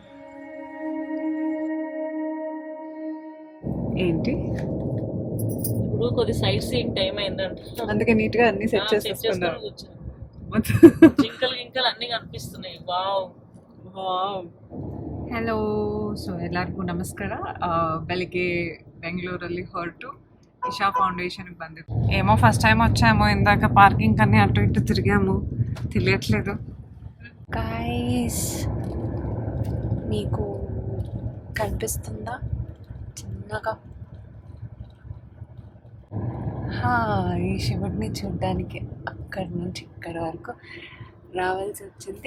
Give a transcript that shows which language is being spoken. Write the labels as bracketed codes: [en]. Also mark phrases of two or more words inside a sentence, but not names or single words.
[te] ఏంటి ఇప్పుడు కొద్ది [en] sight seeing time [te] అయిందంటే అందుకే నీట్ గా అన్ని సెట్ చేసేసుకున్నారు. జింకలు గింకలు అన్ని కనిపిస్తున్నాయి. వావ్. [kn] ಹಲೋ, ಸೊ ಎಲ್ಲರಿಗೂ ನಮಸ್ಕಾರ. ಬೆಳಿಗ್ಗೆ ಬೆಂಗಳೂರಲ್ಲಿ ಹೊರಟು ಇಶಾ ಫೌಂಡೇಶನ್కి ಬಂದಿದ್ದು. [te] ఏమో [en] first time [te] వచ్చాము, ఇందాక పార్కింగ్ కన్నీ అటు ఇటు తిరిగాము, తెలియట్లేదు. గైస్ మీకు కనిపిస్తుందా చిన్నగా? ఈ శివుడిని చూడ్డానికి అక్కడి నుంచి ఇక్కడి వరకు రావాల్సి వచ్చింది.